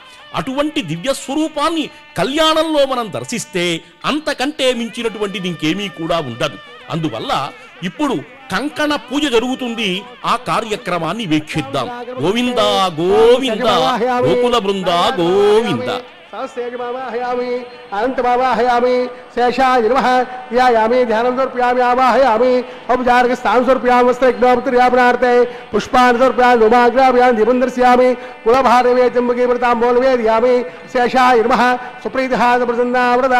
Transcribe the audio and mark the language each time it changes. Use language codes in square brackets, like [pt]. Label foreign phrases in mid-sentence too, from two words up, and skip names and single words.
[te] అటువంటి దివ్య స్వరూపాన్ని కళ్యాణంలో మనం దర్శిస్తే అంతకంటే మించినటువంటిది ఇంకేమీ కూడా ఉండదు. అందువల్ల ఇప్పుడు కంకణ పూజ జరుగుతుంది. ఆ కార్యక్రమాన్ని వీక్షిద్దాం. గోవింద గోవింద, గోకుల బృంద గోవింద. [sa] सहस्रेजमावाहयामि अनन्तमावाहयामि शेषाय नमः ध्यायामि ध्यानं समर्पयामि आवाहयामि औपचारिकस्थानं समर्पयामि वस्त्रज्ञापनार्थे पुष्पाणि समर्पयामि धूमाग्रापयामि दीपं दर्शयामि कुलभारवे चम्बके व्रताम्बोलवे ध्यायामि शेषाय नमः सुप्रीतः प्रसन्ना व्रता